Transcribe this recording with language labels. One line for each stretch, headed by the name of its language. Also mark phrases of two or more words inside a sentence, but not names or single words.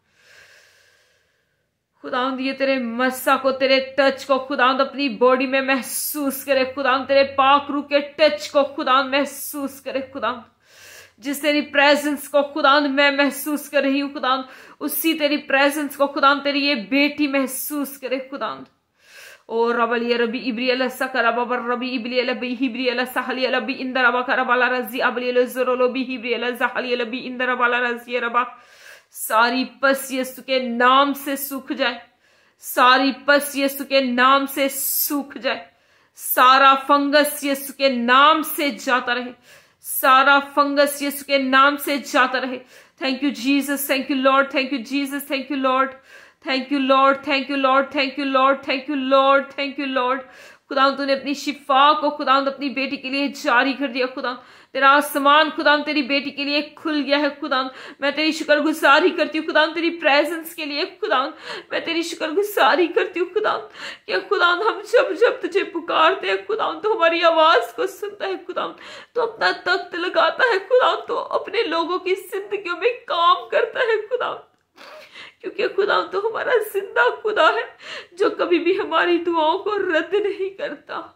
Hindi: खुदावंद ये तेरे मस्सा को, तेरे टच को खुदावंद अपनी बॉडी में महसूस करे खुदावंद, तेरे पाक रूह के टच को खुदावंद महसूस करे खुदावंद। जिस तेरी प्रेजेंस को खुदावंद मैं महसूस कर रही हूँ खुदावंद, उसी तेरी प्रेजेंस को खुदावंद तेरी ये बेटी महसूस करे खुदावंद। ओ रबली रबी इब्रियल सकरब रबी इब्रियल बी हिब्रियल सहली लबी इंदर अबा करबाला रजी अबलियल जरोलो बी हिब्रियल जहली लबी इंदर अबाला रजी रबा। सारी पस यीशु के नाम से सूख जाए, सारी पस यीशु के नाम से सूख जाए, सारा फंगस यीशु के नाम से जाता रहे, सारा फंगस यीशु के नाम से जाता रहे।
English: Thank you Jesus, thank you Lord, thank you Jesus, thank you Lord, thank you Lord, thank you Lord, thank you Lord, thank you Lord, thank you Lord.
Hindi: खुदावंद तूने अपनी शिफा को खुदावंद अपनी बेटी के लिए जारी कर दिया खुदावंद, तेरा आसमान खुदावंद तेरी बेटी के लिए खुल गया है खुदावंद। मैं तेरी शुक्रगुजारी करती हूँ खुदावंद तेरी प्रेजेंस के लिए खुदावंद, मैं तेरी शुक्रगुजारी करती हूँ खुदावंद कि खुदावंद हम जब जब तुझे पुकारते हैं खुदावंद तो हमारी आवाज को सुनता है खुदावंद, तो अपना तख्त लगाता है खुदावंद, तो अपने लोगों की जिंदगियों में काम करता है खुदावंद, क्योंकि खुदावंद तो हमारा जिंदा खुदा है जो कभी भी हमारी दुआओं को रद्द नहीं करता।